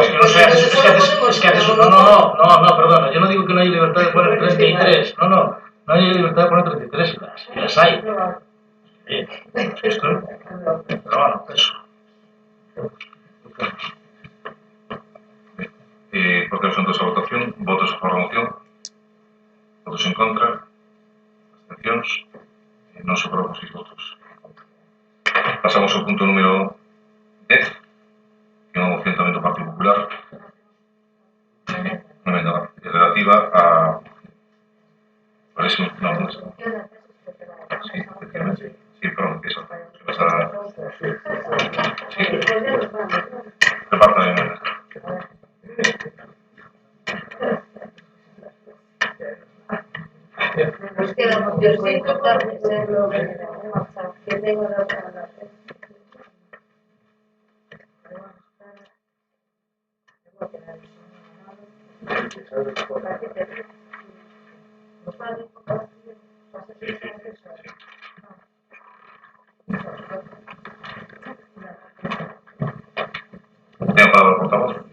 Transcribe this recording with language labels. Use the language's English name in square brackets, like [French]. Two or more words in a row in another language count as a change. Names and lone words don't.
[Spanish] es que no sé, es que haces no, perdona, yo no digo que no hay libertad de poner 33, no hay libertad de poner 33 y las hay. Esto, pero bueno, eso. [Galician] Por que son todos a votación, votos a favor da moción, votos en contra, abstencións, non se aproban 6 votos. Pasamos ao punto número 10, que é unha moción tamén do Partido Popular, unha emenda relativa a... [Spanish] Por eso, [Galician] non é. [Spanish] Sí, efectivamente. Sí, perdón, que eso. [Galician] Sí. Reparto de emendas. [Spanish] Nos queda moción muy importante, que tengo la otra. [Galician] Ten a palabra o portavoz.